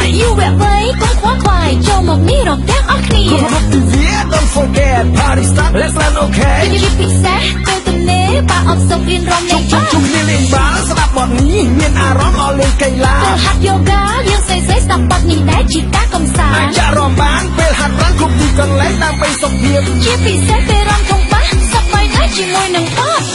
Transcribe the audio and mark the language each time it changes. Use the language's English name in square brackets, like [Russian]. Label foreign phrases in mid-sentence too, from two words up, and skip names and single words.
[Khmer] យូរវគ្គ3កុំខ្វល់ខ្វាយចូលមកនេះរំទាំងអស់គ្នា គ្រប់ទិវា [English] Don't forget party start let's land okay [Khmer] យីពិសេសទៅទំនេរបើអត់សុខរៀនរំលេង ជុំគ្នាលេងបាល់ស្ដាប់បទនេះមានអារម្មណ៍អស់លេងកីឡា ពេលហាត់យូហ្គាយើងស្រីស្ដាប់បទនេះដែរជាការកំសាន្ត អាចរំបានពេលហាត់ប្រាណគ្រប់ទីកន្លែងដើម្បីសុខភាព ជាពិសេសពេលរំធំបាសសប្បាយណាស់ជាមួយនឹងបទ